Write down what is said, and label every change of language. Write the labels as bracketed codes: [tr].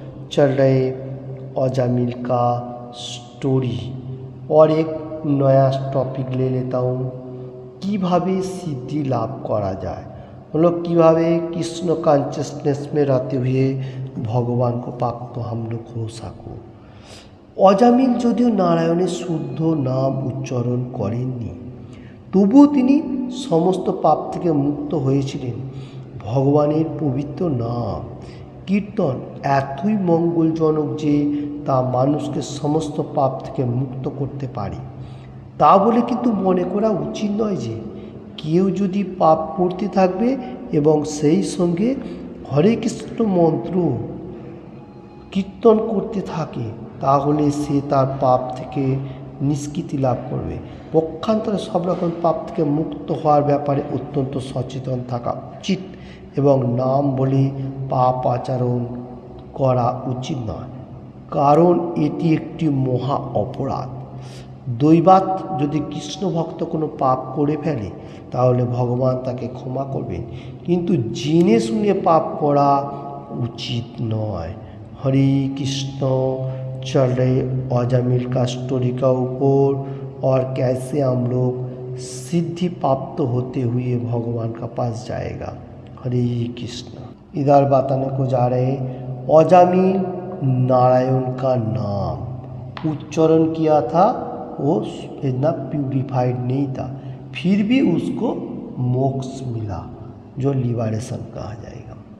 [hi] चल रहे अजामिल का स्टोरी और एक नया टॉपिक ले लेता हूँ, [bn] কিভাবে সিদ্ধি লাভ করা যায়, [hi] मतलब কিভাবে कृष्ण कॉन्शियसनेस में रहते हुए भगवान को प्राप्त हम लोग हो सको। [bn] অজামিল যদিও নারায়ণের শুদ্ধ নাম উচ্চারণ করেননি, তবুও তিনি সমস্ত পাপ থেকে মুক্ত হয়েছিলেন। ভগবানের পবিত্র নাম কীর্তন এতই মঙ্গলজনক যে তা মানুষকে সমস্ত পাপ থেকে মুক্ত করতে পারে। তা বলে কিন্তু মনে করা উচিত নয় যে কেউ যদি পাপ করতে থাকবে এবং সেই সঙ্গে হরে কৃষ্ণ মন্ত্র কীর্তন করতে থাকে তাহলে সে তার পাপ থেকে নিষ্কৃতি লাভ করবে। পক্ষান্তরে সব রকম পাপ থেকে মুক্ত হওয়ার ব্যাপারে অত্যন্ত সচেতন থাকা উচিত এবং নাম বলে পাপ আচরণ করা উচিত নয়, কারণ এটি একটি মহা অপরাধ। দৈবাৎ যদি কৃষ্ণ ভক্ত কোনো পাপ করে ফেলে তাহলে ভগবান তাকে ক্ষমা করবেন, কিন্তু জেনে শুনে পাপ করা उचित नয়। [hi] हरे कृष्ण। चल रहे अजामिल का स्टोरी का ऊपर और कैसे हम लोग सिद्धि प्राप्त होते हुए भगवान का पास जाएगा। हरे कृष्ण। इधर बताने को जा रहे अजामिल नारायण का नाम उच्चारण किया था, वो इतना प्यूरिफाइड नहीं था, फिर भी उसको मोक्ष मिला, जो लिबरेशन कहा जाएगा।